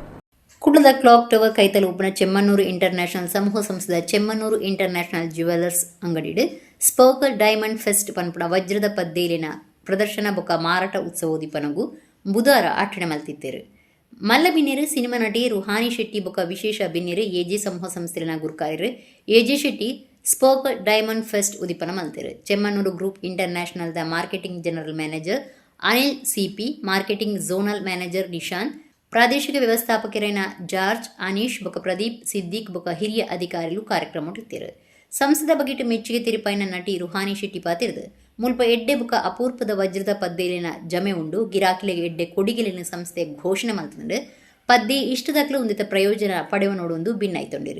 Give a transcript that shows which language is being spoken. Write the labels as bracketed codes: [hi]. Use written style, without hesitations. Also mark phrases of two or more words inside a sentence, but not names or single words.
[tcy] ಕುಡ್ಲದ ಕ್ಲಾಕ್ ಟವರ್ ಕೈತಲು ಉಪ್ಪುನ ಚೆಮ್ಮನೂರು ಇಂಟರ್ನ್ಯಾಷನಲ್ ಸಮೂಹ ಸಂಸ್ಥೆದ ಚೆಮ್ಮನೂರು ಇಂಟರ್ನ್ಯಾಷನಲ್ ಜುವೆಲರ್ಸ್ ಅಂಗಡಿಡ್ ಸ್ಪಾರ್ಕಲ್ ಡೈಮಂಡ್ ಫೆಸ್ಟ್ ಪನ್ಪುನ ವಜ್ರದ ಪದ್ದೇಲಿನ ಪ್ರದರ್ಶನ ಬೊಕ ಮಾರಾಟ ಉತ್ಸವ ಉದ್ದೀಪನಗೂ ಬುಧಾರ ಆಚರಣೆ ಮಲ್ತಿದ್ದೇರು. ಮಲ್ಲ ಬಿನ್ನೇರು ಸಿನಿಮಾ ನಟಿ ರುಹಾನಿ ಶೆಟ್ಟಿ ಬೊಕ ವಿಶೇಷ ಬಿನ್ನೇರು ಎಜೆ ಸಮೂಹ ಸಂಸ್ಥೆನ ಗುರುಕಾರ್ಯರು ಎಜೆ ಶೆಟ್ಟಿ ಸ್ಪಾರ್ಕಲ್ ಡೈಮಂಡ್ ಫೆಸ್ಟ್ ಉದ್ದೀಪನ ಮಲ್ತೇರು. ಚೆಮ್ಮನೂರು ಗ್ರೂಪ್ ಇಂಟರ್ನ್ಯಾಷನಲ್ ದ [en] marketing general manager [tcy] ಅನಿಲ್ ಸಿಪಿ, [en] marketing zonal manager [tcy] ನಿಶಾಂತ್, ಪ್ರಾದೇಶಿಕ ವ್ಯವಸ್ಥಾಪಕರಾದ ಜಾರ್ಜ್, ಅನೀಶ್ ಬೊಕ ಪ್ರದೀಪ್, ಸಿದ್ದಿಕ್ ಬೊಕ ಹಿರಿಯ ಅಧಿಕಾರಿಗಳು ಕಾರ್ಯಕ್ರಮ ಇಟ್ಟಿರು. ಸಂಸದ ಬಗೆಟ್ ಮೆಚ್ಚುಗೆ ತಿರುಪಾಯಿನ ನಟಿ ರುಹಾನಿ ಶೆಟ್ಟಿ ಪಾತಿರ್ದು ಮುಲ್ಪ ಎಡ್ಡೆ ಬುಕ ಅಪೂರ್ಪದ ವಜ್ರದ ಪದ್ದೇಲಿನ ಜಮೆ ಉಂಡು ಗಿರಾಕಿಲೆಗೆ ಎಡ್ಡೆ ಕೊಡಿಗೆಲಿನ ಸಂಸ್ಥೆ ಘೋಷಣೆ ಮಲ್ತಂಡು ಪದ್ದೆ ಇಷ್ಟದಾಗಲೂ ಒಂದಿತ ಪ್ರಯೋಜನ ಪಡೆಯುವ ನೋಡೊಂದು ಭಿನ್ನಾಯ್ತೊಂಡಿರು.